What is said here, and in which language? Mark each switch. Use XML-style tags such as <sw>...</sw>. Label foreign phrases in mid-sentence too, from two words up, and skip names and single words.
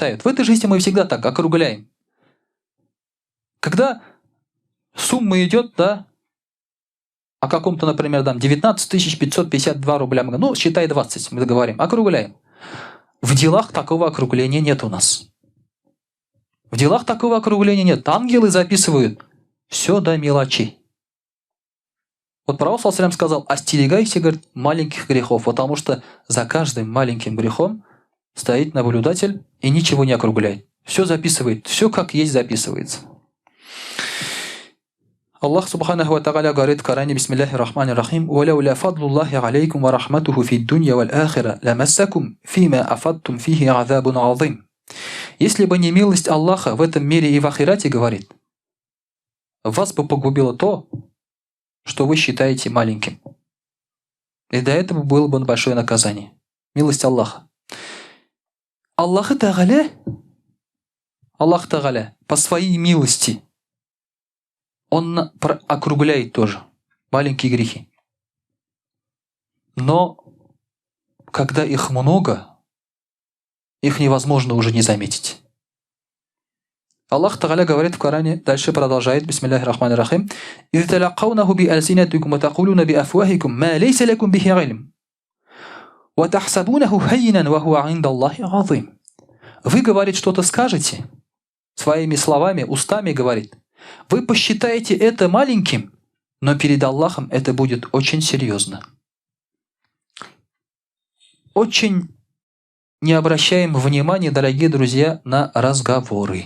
<ru>В этой жизни мы всегда так округляем. Когда сумма идет, да, о каком-то, например, 19 552 рубля, ну, считай 20, мы договорим, округляем. В делах такого округления нет у нас. В делах такого округления нет. Ангелы записывают все до мелочей. Вот пророк</ru> <ar>صلى الله عليه وسلم</ar> <ru>сказал: остерегайся, говорит, маленьких грехов, потому что за каждым маленьким грехом стоит наблюдатель и ничего не округляет. Все записывает, все как есть записывается.</ru> <ar>الله سبحانه وتعالى</ar> <ru>говорит в Коране:</ru> <ar>بسم الله الرحمن الرحيم، «ولولا فضل الله عليكم ورحمته في الدنيا والآخرة لمسكم في ما أفضتم فيه عذاب عظيم».</ar> <ru>Если бы не милость Аллаха в этом мире и в ахирате, говорит, вас бы погубило то, что вы считаете маленьким. И до этого было бы большое наказание. Милость Аллаха. Аллах Тааля по своей милости, Он округляет тоже маленькие грехи. Но когда их много, их невозможно уже не заметить. Аллах Тааля говорит в Коране, дальше продолжает,</ru> <ar>بسم الله الرحمن الرحيم: «إذ تلقونه بألسنتكم وتقولون بأفواهكم ما ليس لكم به علم وتحسبونه هينا وهو عند الله عظيم».</ar> <ru>Вы, говорит, что-то скажете, своими словами, устами, говорит, вы посчитаете это маленьким, но перед Аллахом это будет очень серьезно. Очень не обращаем внимания, дорогие друзья, на разговоры.</ru>